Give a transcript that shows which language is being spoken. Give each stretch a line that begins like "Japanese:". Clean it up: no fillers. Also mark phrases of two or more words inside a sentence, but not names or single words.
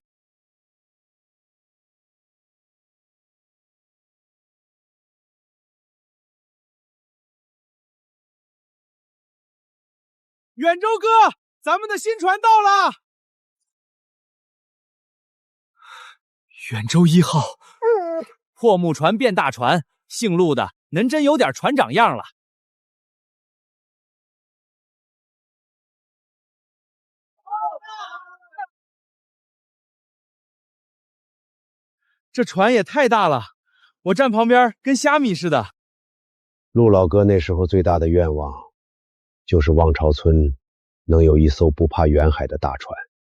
Chinese: 遠州哥，咱們的新船到了。遠州1號，破木船變大船，姓陸的能真有點船長樣了。這船也太大了，我站旁邊跟蝦米似的。陸老哥那時候最大的願望，就是望潮村能有一艘不怕遠海的大船。